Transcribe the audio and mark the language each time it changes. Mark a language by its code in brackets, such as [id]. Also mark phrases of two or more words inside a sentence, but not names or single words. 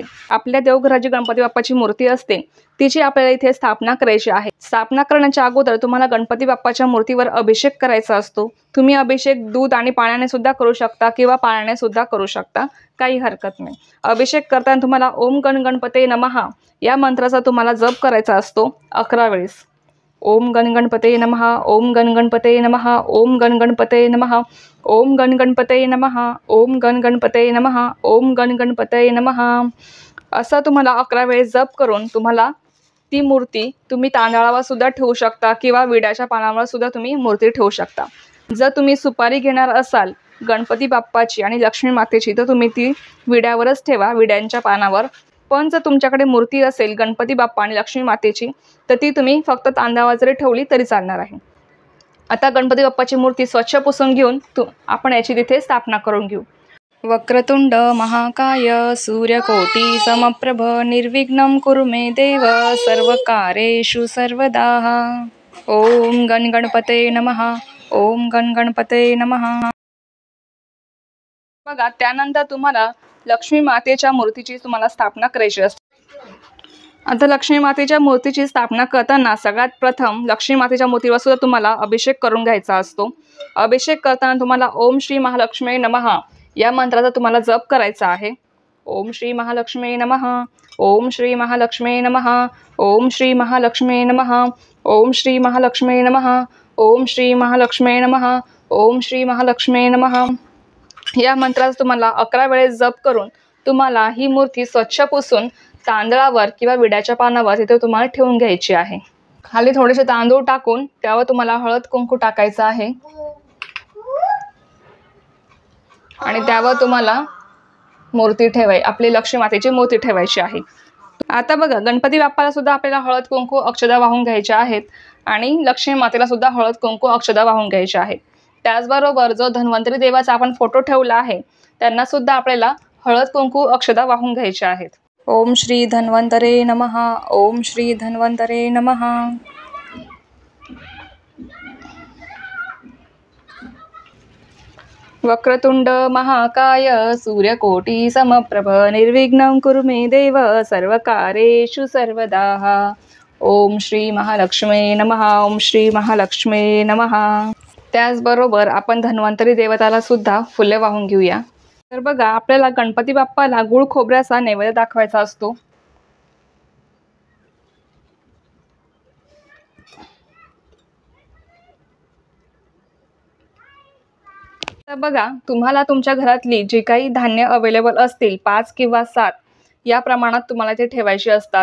[mr] आपल्या देवघराची गणपती बाप्पाची मूर्ती असते, तिची आपल्याला इथे स्थापना करायची आहे. स्थापना करण्याच्या अगोदर तुम्हाला गणपती बाप्पाच्या मूर्तीवर अभिषेक करायचा असतो. तुम्ही अभिषेक दूध आणि पाण्याने सुद्धा करू शकता किंवा पाण्याने सुद्धा करू शकता, काही हरकत नाही. अभिषेक करताना तुम्हाला [sa] ओम गण गणपते नमः [mr] या मंत्राचा तुम्हाला जप करायचा असतो 11 वेळेस. [sa] ओम गण गणपते नमः, ओम गण गणपते नमः, ओम गण गणपते नमः, ओम गण गणपते नमः, ओम गण गणपते नमः, ओम गण गणपते नमः [mr] असं तुम्हाला 11 वेळेस जप करून तुम्हाला ती मूर्ती तुम्ही तांदळावर सुद्धा ठेवू शकता किंवा विड्याच्या पानावर सुद्धा तुम्ही मूर्ती ठेवू शकता. जर तुम्ही सुपारी घेणार असाल गणपती बाप्पाची आणि लक्ष्मी मातेची तर तुम्ही ती विड्यावरच ठेवा, विड्यांच्या पानावर. पण जर तुमच्याकडे मूर्ती असेल गणपती बाप्पा आणि लक्ष्मी मातेची तर ती तुम्ही फक्त तांदळावर जरी ठेवली तरी चालणार आहे. आता गणपती बाप्पाची मूर्ती स्वच्छ पुसून घेऊन आपण याची तिथे स्थापना करून घेऊ. [sa] वक्रतुंड महाकाय सूर्यकोटी समप्रभ निर्विघ्नं कुरु मे देव सर्वकारेषु सर्वदा. ओम गण गणपते नमः, ओम गण गणपते नमः. [mr] बघा, त्यानंतर तुम्हाला लक्ष्मी मातेच्या मूर्तीची तुम्हाला स्थापना करायची असते. आता लक्ष्मी मातेच्या मूर्तीची स्थापना करताना सगळ्यात प्रथम लक्ष्मी मातेच्या मूर्तीवर सुद्धा तुम्हाला अभिषेक करून घ्यायचा असतो. अभिषेक करताना तुम्हाला [sa] ओम श्री महालक्ष्मी नमः [mr] या मंत्राचा तुम्हाला जप करायचा आहे. [sa] ओम श्री महालक्ष्मी नमः, ओम श्री महालक्ष्मी नमः, ओम श्री महालक्ष्मी नमः, ओम श्री महालक्ष्मी नमः, ओम श्री महालक्ष्मी नमः, ओम श्री महालक्ष्मी नमः [mr] या मंत्राचा तुम्हाला 11 वेळेस जप करून तुम्हाला ही मूर्ती स्वच्छ पुसून तांदळावर किंवा विड्याच्या पानावर तिथे तुम्हाला ठेवून घ्यायची आहे. खाली थोडेसे तांदूळ टाकून त्यावर तुम्हाला हळद कुंकू टाकायचं आहे आणि त्यावर तुम्हाला मूर्ती आपली लक्ष्मी मातेची मूर्ती ठेवायची आहे. आता बघा, गणपती बाप्पाला सुद्धा आपल्याला हळद कुंकू अक्षता वाहून घ्यायच्या आहेत आणि लक्ष्मी मातेला सुद्धा हळद कुंकू अक्षता वाहून घ्यायच्या आहेत. त्याचबरोबर जो धन्वंतरी देवाचा आपण फोटो ठेवला आहे त्यांना सुद्धा आपल्याला हळद कुंकू अक्षता वाहून घ्यायच्या आहेत. [sa] ओम श्री धन्वंतरे नमः, ओम श्री धन्वंतरे नमः. वक्रतुंड महाकाय सूर्यकोटी समप्रभ निर्विघ्नं कुरु मे देव सर्वकारेषु सर्वदा. ओम श्री महालक्ष्मी नमः, ओम श्री महालक्ष्मी नमः. [mr] त्याचबरोबर आपण धन्वंतरी देवताला सुद्धा फुले वाहून घेऊया। तर बघा, आपल्याला गणपती बाप्पाला गुळ खोबऱ्याचा नैवेद्य दाखवायचा असतो। तर बघा, तुम्हाला तुमच्या घरातली जी काही धान्य अवेलेबल असतील 5 किंवा 7 या प्रमाणात तुम्हाला ते ठेवायचे असतात।